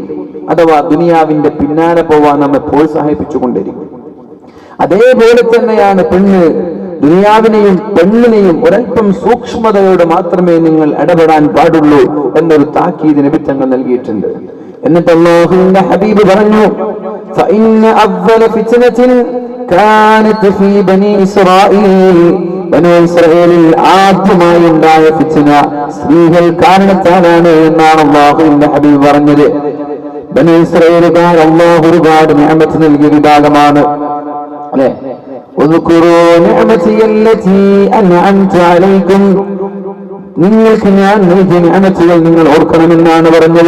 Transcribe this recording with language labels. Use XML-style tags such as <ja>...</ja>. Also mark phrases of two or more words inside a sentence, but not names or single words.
<ml>അഥവാ ദുനിയാവിന്റെ പിന്നാലെ പോവാൻ നമ്മെ പ്രോത്സാഹിപ്പിച്ചുകൊണ്ടേയിരിക്കും. അതേപോലെ തന്നെയാണ് പെണ്ണ്. ദുനിയാവിനെയും പെണ്ണിനെയും ഒരൽപ്പം സൂക്ഷ്മതയോടെ മാത്രമേ നിങ്ങൾ ഇടപെടാൻ പാടുള്ളൂ എന്നൊരു താക്കീത് നബി തങ്ങൾ നൽകിയിട്ടുണ്ട്. എന്നിട്ട് അല്ലാഹുവിന്റെ ഹബീബ് പറഞ്ഞു,</ml> <ar>فإن أول فتنة كانت في بني إسرائيل</ar> <ml>ബനൂ ഇസ്രായേലിൽ ആദ്യമായി ഉണ്ടായ ഫിത്ന സ്ത്രീകൾ കാരണത്താലാണ് എന്നാണ് അല്ലാഹുവിന്റെ ഹബീബ് പറഞ്ഞത്. ബനൂ ഇസ്രായേലുകാർ അല്ലാഹു ഒരുപാട് നിഅമത്ത് നൽകിയ വിഭാഗമാണ് അല്ലേ.</ml> <ar>اذكروا نعمتي التي أنعمت عليكم,</ar> <ml>നിങ്ങൾക്ക് ഞാൻ നൽകിയ നിഅമത്തുകൾ നിങ്ങൾ ഓർക്കണമെന്നാണ് പറഞ്ഞത്.</ml>